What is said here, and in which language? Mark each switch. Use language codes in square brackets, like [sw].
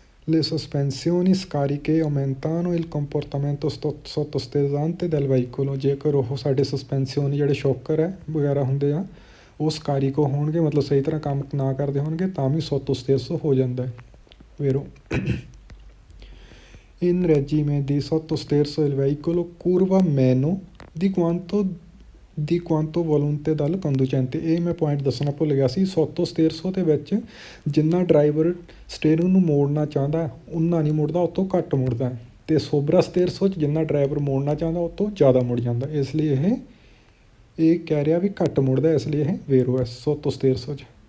[it] Le sospensioni scariche aumentano il comportamento sottosterzante del veicolo, [pa] ਜੇਕਰ ਉਹ ਸਾਡੇ ਸਸਪੈਂਸੀਓਨੀ ਜਿਹੜੇ ਸ਼ੋਕਰ ਹੈ ਵਗੈਰਾ ਹੁੰਦੇ ਆ ਉਹ ਸਕਾਰੀਕੋ ਹੋਣਗੇ, ਮਤਲਬ ਸਹੀ ਤਰ੍ਹਾਂ ਕੰਮ ਨਾ ਕਰਦੇ ਹੋਣਗੇ, ਤਾਂ ਵੀ ਸੋਤੋਸਤੇਰਸੋ ਹੋ ਜਾਂਦਾ ਹੈ vero. [it] In regime di sottosterzo il veicolo curva meno di quanto volante dal conducente, [pa] ਇਹ ਮੈਂ ਪੁਆਇੰਟ ਦੱਸਣਾ ਭੁੱਲ ਗਿਆ ਸੀ। ਸੋਤੋਸਤੇਰਸੋ ਦੇ ਵਿੱਚ ਜਿੰਨਾ ਡਰਾਈਵਰ ਸਟੇਰਿੰਗ ਨੂੰ ਮੋੜਨਾ ਚਾਹੁੰਦਾ ਉਨਾ ਨਹੀਂ ਮੁੜਦਾ, ਉਹ ਤੋਂ ਘੱਟ ਮੁੜਦਾ, ਅਤੇ ਸੋਬਰਾਸਤੇਰਸੋ 'ਚ ਜਿੰਨਾ ਡਰਾਈਵਰ ਮੋੜਨਾ ਚਾਹੁੰਦਾ ਉਹ ਤੋਂ ਜ਼ਿਆਦਾ ਮੁੜ ਜਾਂਦਾ, ਇਸ ਲਈ ਇਹ ਕਹਿ ਰਿਹਾ ਵੀ ਘੱਟ ਮੁੜਦਾ, ਇਸ ਲਈ ਇਹ vero ਹੈ ਸੋਤੋਸਤੇਰਸੋ 'ਚ।